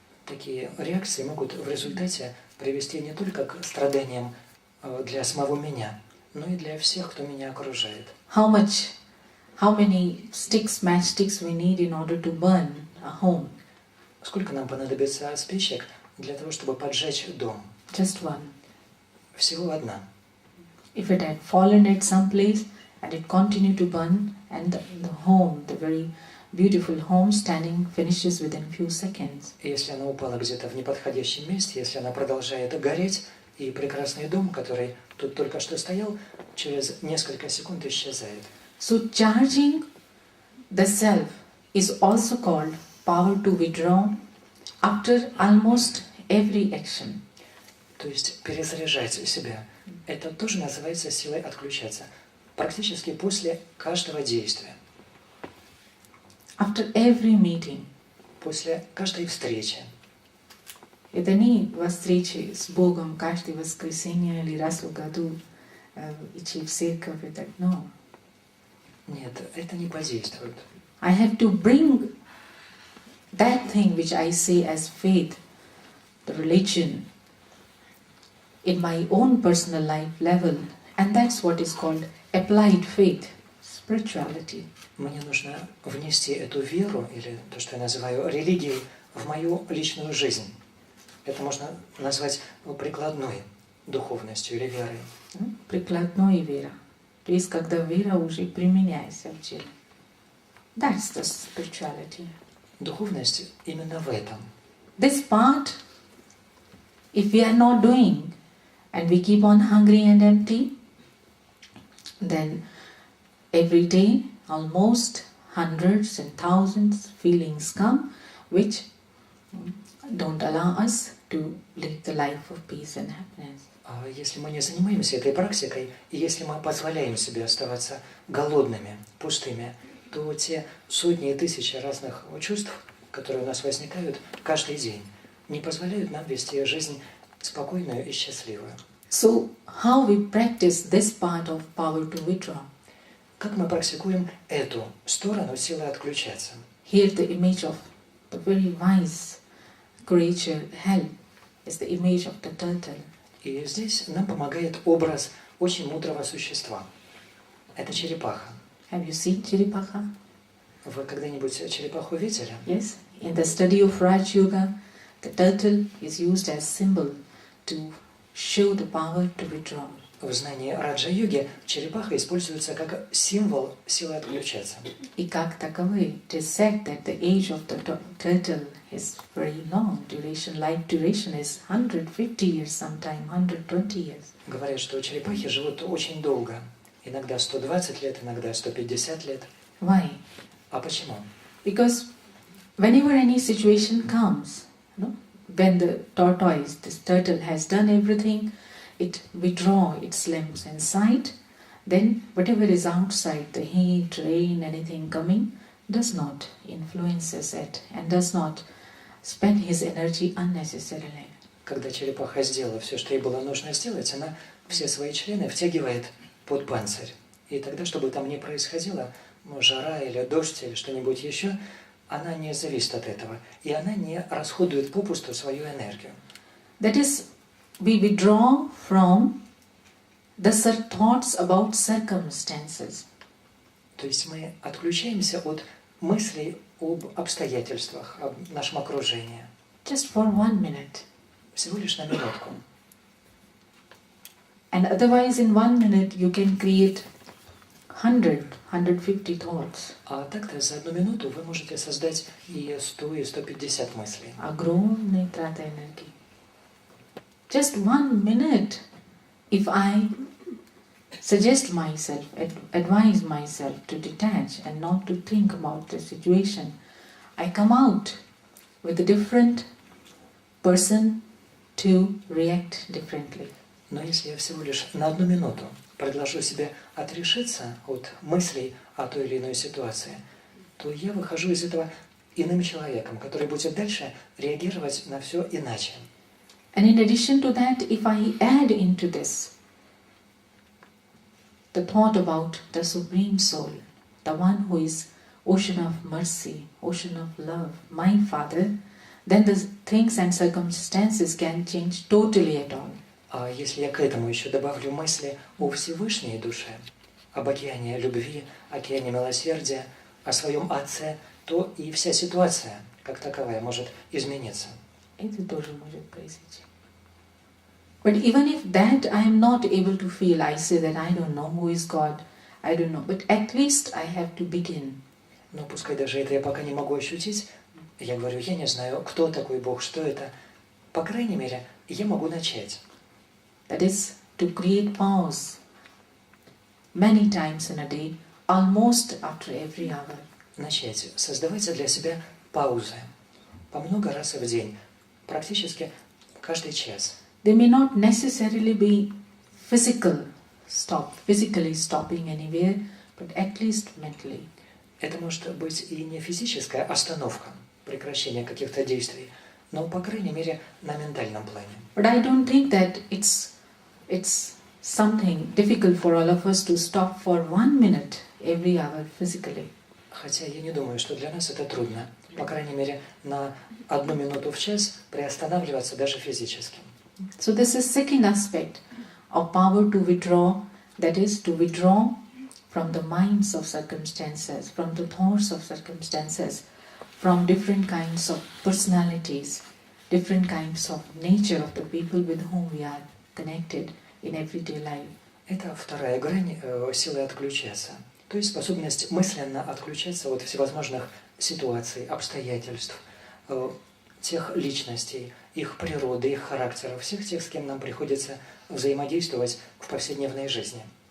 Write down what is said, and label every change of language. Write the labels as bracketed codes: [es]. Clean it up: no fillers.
[ru] Такие реакции могут в результате привести не только к страданиям для самого меня, но и для всех, кто меня окружает. [en] How many matchsticks we need in order to burn a home? [ru] Сколько нам понадобится спичек для того, чтобы поджечь дом? [en] Just one. [ru] Всего одна. [en] If it had fallen at some place and it continued to burn, and the home, the very beautiful home standing, finishes within few seconds. [ru] И если она упала где-то в неподходящем месте, если она продолжает гореть, и прекрасный дом, который тут только что стоял, через несколько секунд исчезает. [en] So charging the self is also called power to withdraw after almost every action. [ru] То есть перезаряжать себя. Это тоже называется силой отключаться. Практически после каждого действия. [en] After every meeting. [ru] После каждой встречи. Это не встречи с Богом каждое воскресенье или раз в году идти в церковь и так. [en] No. [ru] Нет, это не подействует. [en] I have to bring that thing which I say as faith, the religion, in my own personal life level, and that's what is called applied faith, spirituality. [ru] Мне нужно внести эту веру, или то, что я называю религией, в мою личную жизнь. Это можно назвать прикладной духовностью или верой. Прикладной вера. То есть, когда вера уже применяется в деле. [en] That's the spirituality. [ru] Духовность именно в этом. [en] This part, if we are not doing, and we keep on hungry and empty, then every day almost hundreds and thousands feelings come which don't allow us to live the life of peace and happiness. [ru] А если мы не занимаемся этой практикой, и если мы позволяем себе оставаться голодными, пустыми, то те сотни и тысячи разных чувств, которые у нас возникают каждый день, не позволяют нам вести жизнь спокойную и счастливую. [en] So, how we practice this part of power to withdraw? [ru] Как мы практикуем эту сторону силы отключаться? [en] Here the image of the very wise creature, hell, is the image of the turtle. [ru] И здесь нам помогает образ очень мудрого существа. Это черепаха. [en] Have you seen Chiripaha? [ru] Вы когда-нибудь черепаху видели? [en] Yes. In the study of Raj Yoga, the turtle is used as symbol to show the power to withdraw. [ru] В знании раджа-йоги черепаха используется как символ силы отключаться. И как таковой, [en] it is said that the age of the turtle is very long duration. Life duration is 150 years, sometime 120 years. [ru] Говорят, что черепахи живут очень долго. Иногда 120 лет, иногда 150 лет. [en] Why? [ru] А почему? [en] Because whenever any situation comes, when the tortoise, this turtle has done everything, it withdraws its limbs inside, then whatever is outside, the heat, rain, anything coming, does not influence it and does not spend his energy unnecessarily. [ru] Когда черепаха сделала все, что ей было нужно сделать, она все свои члены втягивает под панцирь. И тогда, чтобы там не происходило, жара или дождь или что-нибудь еще, она не зависит от этого. И она не расходует попусту свою энергию. [en] That is, we withdraw from the thoughts about circumstances. [ru] То есть мы отключаемся от мыслей об обстоятельствах, об нашем окружении. [en] Just for 1 minute. [ru] Всего лишь на минутку. [en] And otherwise in 1 minute you can create 150 thoughts. [ru] А так-то за 1 минуту вы можете создать и 100, и 150 мыслей. Огромные траты энергии. [en] Just 1 minute, if I suggest myself, advise myself to detach and not to think about the situation, I come out with a different person to react differently. [ru] Но если я всего лишь на 1 минуту предложу себе отрешиться от мыслей о той или иной ситуации, то я выхожу из этого иным человеком, который будет дальше реагировать на все иначе. [en] And in addition to that, if I add into this the thought about the Supreme Soul, the one who is ocean of mercy, ocean of love, my Father, then the things and circumstances can change totally at all. [ru] А если я к этому еще добавлю мысли о Всевышней душе, об океане любви, океане милосердия, о своем Отце, то и вся ситуация, как таковая, может измениться. Это тоже может произойти. [en] But even if that I am not able to feel, I say that I don't know who is God, I don't know, but at least I have to begin. [ru] Но пускай даже это я пока не могу ощутить, я говорю, я не знаю, кто такой Бог, что это. По крайней мере, я могу начать. [en] That is to create pause many times in a day, almost after every hour. [ru] Начать создавать для себя паузы по много раз в день, практически каждый час. [en] They may not necessarily be physically stopping anywhere, but at least mentally. [ru] Это может быть и не физическая остановка, прекращение каких-то действий, но, по крайней мере, на ментальном плане. [en] But I don't think that it's something difficult for all of us to stop for 1 minute every hour physically. [ru] Хотя я не думаю, что для нас это трудно. По крайней мере, на 1 минуту в час приостанавливаться даже физически. [en] So this is second aspect of power to withdraw, that is to withdraw from the minds of circumstances, from the thoughts of circumstances, from different kinds of personalities, different kinds of nature of the people with whom we are connected in everyday life. [ru] Это вторая грань силы отключаться. То есть способность мысленно отключаться от всевозможных ситуаций, обстоятельств, тех личностей, их природы, их характеров, всех тех, с кем нам приходится взаимодействовать в повседневной жизни.